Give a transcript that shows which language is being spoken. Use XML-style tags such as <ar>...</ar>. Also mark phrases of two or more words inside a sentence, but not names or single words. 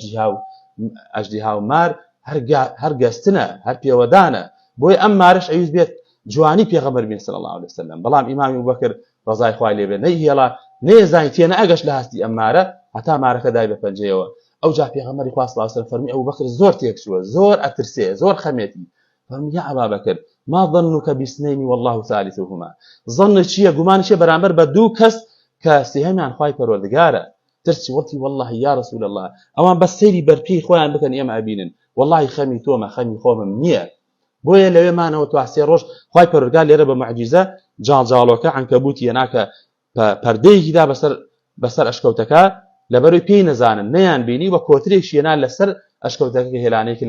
<ckb>ئەژدیها و مار هەر گەستنە هەر پێوەدانە بۆی ئەم مارش ئەویست بێت جوانی پێغەمبەر بین</ckb> <ar>صلی الله عليه وسلم</ar> <ckb>بەڵام ئیمامی ئەبوبەکر ڕەزای خوای لێ بێ نەیهێڵا نێزانی تێ نەئەگەشت لە هەستی ئەم مارە هەتا مارەکە دای بە پەنجەیەوە ئەوجا پێغەمبەری خوا</ckb> <ar>صلی الله عليه وسلم</ar> <ckb>فەرمی ئەبوبەکر زۆر تێکچووە زۆر ئەترسێ زۆر خەمێتی فەرمی</ckb> <ar>یا ئەبا بەکر ما ظنك باثنين والله ثالثهما</ar> <ckb>ظن چییە گومان چییە بەرامبەر بە دوو کەس کە سێهەمیان خوای پەروەردگارە ترسی وەڵتی</ckb> <ar>والله یا رسول الله</ar> <ckb>ئەوان بەس سەیری بەرپێی خۆیان بکەن ئێمە ئەبینن والله خەمی تۆمە خەمی خۆمم نییە بۆیە لەوێمانەوە تو سێ ڕۆژ خوای پەروەردگار لێرە بە معجیزە جاڵجاڵۆکە عنکەبوتی هێناکە پەردەیەکیدا بەسەر ئەشکەوتەکە لەبەرەوەی پێی نەزانن نەیان بینی وە کۆترێکی هێنا لەسەر ئەشکەوتەکە هێلانەیەکی</ckb>